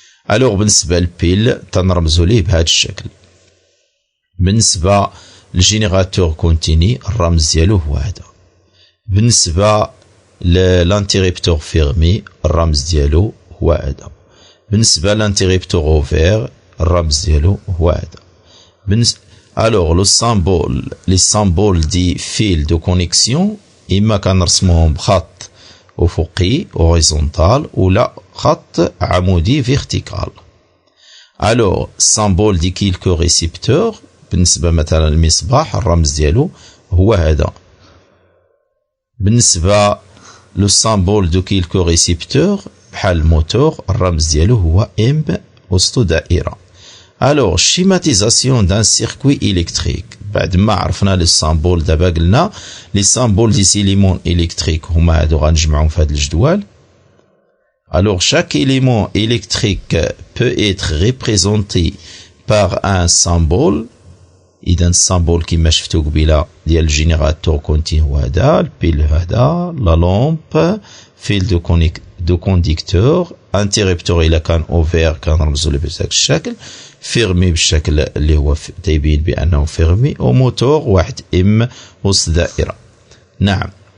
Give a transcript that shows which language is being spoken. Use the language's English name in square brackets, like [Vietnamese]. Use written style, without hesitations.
[Arabic] ألوغ بالنسبة للبيل تنرمزو ليه بهاد الشكل. بالنسبة للجينيراتور كونتيني الرمز ديالو هو هذا. بالنسبة للانتيريبتور فيرمي الرمز ديالو هو هذا. بالنسبة للانتيريبتور اوفير الرمز ديالو هو هذا. [French] Alors le symbole, les symboles دي fil de connexion [Arabic] إما كنرسموهم بخط أفقي horizontal ولا خط عمودي [French] vertical. Alors symbole دي quelques récepteurs [Arabic] بالنسبة مثلا المصباح الرمز ديالو هو هذا. بالنسبة لو [French] symbole de quelques récepteurs [Arabic] بحال الموتور الرمز ديالو هو M وسطو دائرة. [French] Alors schématisation d'un circuit électrique. [Arabic] بعد ما عرفنا لي سامبول دابا قلنا لي سامبول دي [French] éléments électriques [Arabic] هما هادو غنجمعهم في هاد الجدول. [French] Alors chaque élément électrique peut être représenté par un symbole. [Arabic] إذا السامبول كيما شفتو قبيله ديال الجينيراتور كونتين هو هذا، البيل هذا، لا لامب، فيل دو كونديكتور، انتيريبتور إلا كان اوفير كنرمزو له بهذاك الشكل، فيرمي بالشكل اللي هو تيبين بأنه فيرمي، وموتور واحد ام وسط دائرة. نعم.